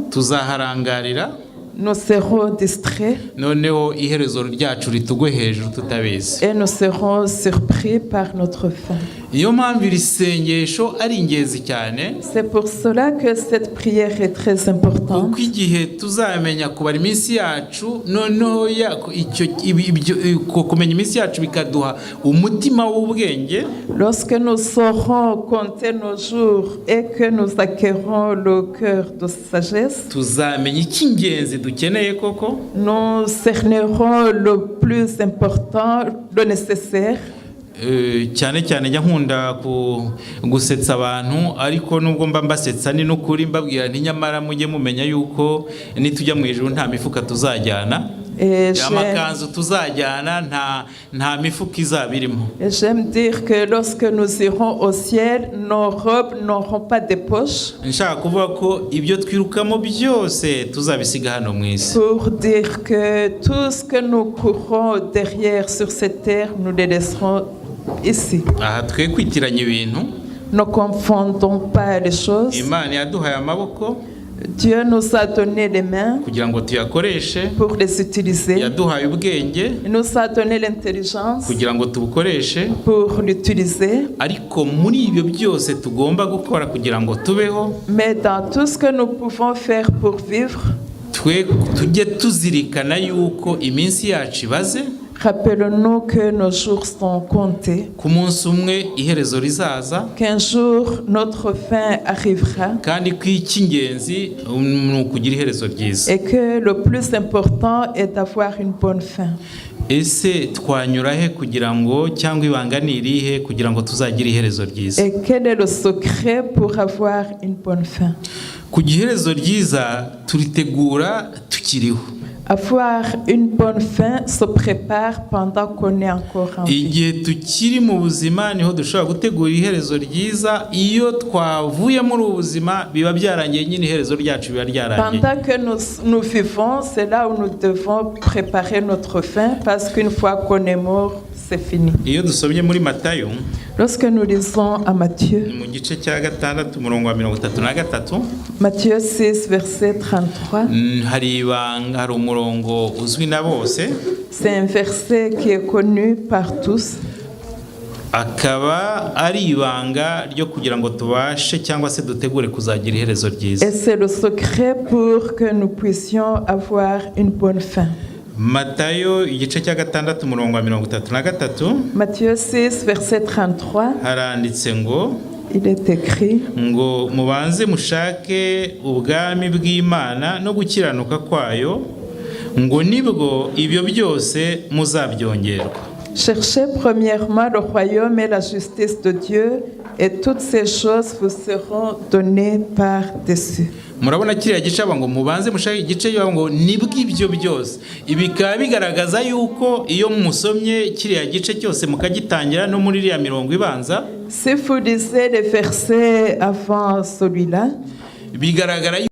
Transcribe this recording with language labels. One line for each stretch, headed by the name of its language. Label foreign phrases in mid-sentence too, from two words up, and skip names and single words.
Kinyarwanda: tuzaharangarira.
French: Nous serons distraits.
Kinyarwanda: Noneho iherezo ryacu ritugwe hejuru tutabizi.
French: Et nous serons surpris par notre fin.
Kinyarwanda: Iyo mpamvu iri sengesho ari ingenzi cyane.
French: C'est pour cela que cette prière est très importante.
Kinyarwanda: Kuko igihe tuzamenya kubara iminsi yacu, noneho kumenya iminsi yacu bikaduha umutima w'ubwenge.
French: Lorsque nous saurons compter nos jours et que nous acquérons le cœur de sagesse,
Kinyarwanda: tuzamenya icy'ingenzi dukeneye koko.
French: Nous cernerons le plus important, le nécessaire.
Kinyarwanda: Cyane cyane njya nkunda gusetsa abantu, ariko nubwo mba mbasetsa ni n'ukuri mbabwira nti nyamara mujye mumenya yuko nitujya mu ijuru nta mifuka tuzajyana. Amakanzu tuzajyana nta mifuka izabirimo.
French: J'aime dire que lorsque nous irons au ciel, nos robes n'auront pas de poches.
Kinyarwanda: Nshaka kuvuga ko ibyo twirukamo byose tuzabisiga hano mu isi.
French: Pour dire que tout ce que nous courons derrière sur cette terre, nous les laisserons ici.
Kinyarwanda: Aha twe kwitiranya ibintu.
French: Ne confondons pas les choses.
Kinyarwanda: Imana yaduhaye amaboko.
French: Dieu nous a donné les mains pour les utiliser. Il nous a donné l'intelligence pour l'utiliser. Mais dans tout ce que nous pouvons faire pour vivre, Rappelons-nous que nos jours sont comptés,
Kinyarwanda: ku munsi umwe iherezo rizaza,
French: qu'un jour notre fin arrivera
Kinyarwanda: kandi ko icy'ingenzi ni ukugira iherezo ryiza.
French: et que le plus important est d'avoir une bonne fin.
Kinyarwanda: Ese twanyura he kugira ngo, cyangwa ibanga ni irihe kugira ngo tuzagire iherezo ryiza?
French: Et quel est le secret pour avoir une bonne fin?
Kinyarwanda: Kugira iherezo ryiza turitegura tukiriho.
French: Avoir une bonne fin se prépare pendant qu'on est encore en vie.
Kinyarwanda: Igihe tukiri mu buzima niho dushobora gutegura iherezo ryiza, iyo twavuye muri ubuzima biba byarangiye, nyine iherezo ryacu biba ryarangiye.
French: Pendant que nous vivons, c'est là où nous devons préparer notre fin, parce qu'une fois qu'on est mort, c'est fini.
Kinyarwanda: Iyo dusomye muri Matayo,
French: lorsque nous lisons à Matthieu,
Kinyarwanda: mu gice cya 6 umurongo wa 33,
French: Matthieu 6 verset 33,
Kinyarwanda: hari umurongo uzwi na bose.
French: C'est un verset qui est connu par tous.
Kinyarwanda: Akaba ari ibanga ryo kugira ngo tubashe cyangwa se dutegure kuzagira iherezo ryiza.
French: Et c'est le secret pour que nous puissions avoir une bonne fin.
Kinyarwanda: Matayo igice cya 6 umurongo wa 33,
French: Matthieu 6 verset 33,
Kinyarwanda: haranditse ngo,
French: il est écrit
Kinyarwanda: ngo mubanze mushake ubwami bw'Imana no gukiranuka kwayo, ngo nibwo ibyo byose muzabyongerwa.
French: Cherchez premièrement le royaume et la justice de Dieu, et toutes ces choses vous seront données par-dessus.
Kinyarwanda: Murabona kiriya gice ngo mubanze mushake igice ngo nibwo ibyo byose. Ibi bikaba bigaragaza yuko iyo musomye kiriya gice cyose mukagitangira no muri iriya mirongo ibanza,
French: si vous lisez les versets avant celui-là,
Kinyarwanda: bigaragara